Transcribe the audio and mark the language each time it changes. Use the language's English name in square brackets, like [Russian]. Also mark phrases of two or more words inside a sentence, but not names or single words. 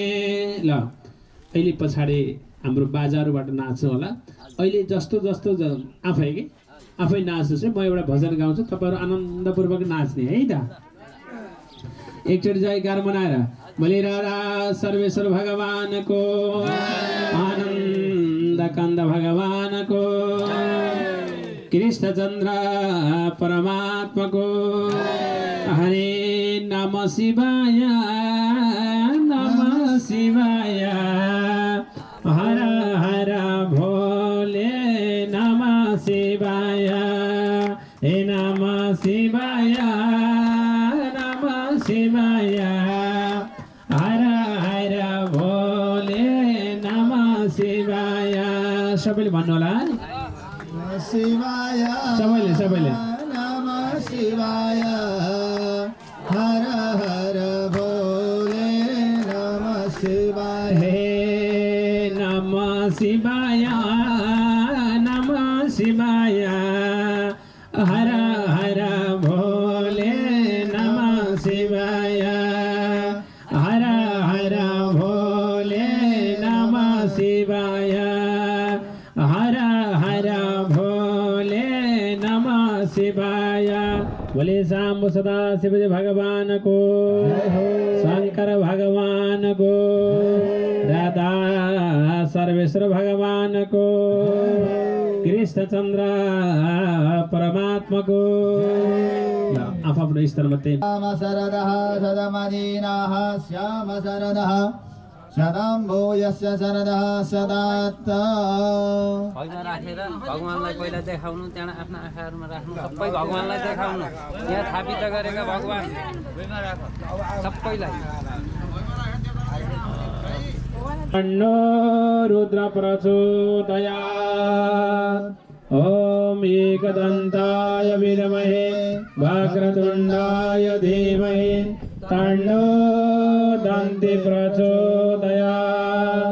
[Nepali] ल अहिले पछाडि हाम्रो बाजारबाट नाच्छ होला। अहिले जस्तो आफै नाच्छु चाहिँ म एउटा भजन गाउँछु, तपाईहरु आनन्दपूर्वक नाच्ने है त। एकचोटि जयकार मनाएर [Hindi] बोले राधा सर्वेश्वर भगवान को, आनंद कंद भगवान को, कृष्णचंद्र परमात्मा को। हरे नमः शिवाय नमः शिवाय, हर हर भोले नमः शिवाय, हे नमः शिवाय नमः शिवाय, हर हर भोले नमः शिवाय। [Nepali] सबैले भन्नु होला [Hindi] शिवाय, [Nepali] सबैले [Hindi] नमः शिवाय, हर हर भोले नमः शिवाय, हे नमः शिवाय नमः शिवाय, हर हर भोले नमः शिवाय, हर हर भोले नमः शिवाय, हर हर भोले नमः शिवाय। बोले शाम्ब सदा शिव भगवान को, शंकर भगवान को, राधा सर्वेश्वर भगवान को, कृष्णचंद्र परमात्मा को। [Nepali] आफ्नो स्तरमा [Sanskrit] श्याम शरदः सदमदीनाः, श्याम शरदः सदाम्भो यस्य शरदः सदात्त। [Nepali] भगवान राखेर भगवानलाई पहिला देखाउनु, त्यहाँ आफ्ना आँखाहरुमा राख्नु, सबै भगवानलाई देखाउनु। यहाँ थापित गरेका भगवान सबैलाई [Sanskrit] तन्नो रुद्र प्रचोदयात्। ॐ एकदन्ताय विद्महे वक्रतुण्डाय धीमहि तन्नो दन्ति प्रचोदयात्।